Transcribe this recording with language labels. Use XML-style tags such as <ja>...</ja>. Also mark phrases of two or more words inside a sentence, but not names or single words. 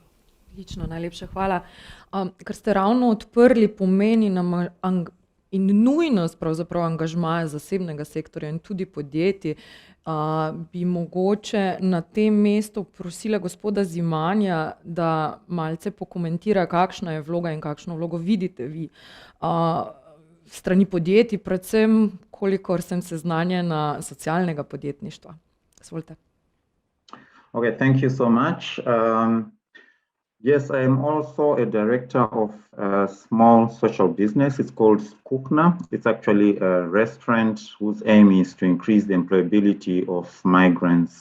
<sl>Odlično, najlepša hvala. Ker ste ravno odprli pomen in nujnost pravzaprav angažmaja zasebnega sektorja in tudi podjetij, bi mogoče na tem mestu prosila gospoda Zimanja, da malce pokomentira, kakšna je vloga in kakšno vlogo vidite vi strani podjetij, predvsem kolikor sem seznanjena socialnega podjetništva. Izvolite.</sl> <en>Okay, thank you so much. Yes, I am also a director of a small social business. It's called Kukna. It's actually a restaurant whose aim is to increase the employability of migrants.</en>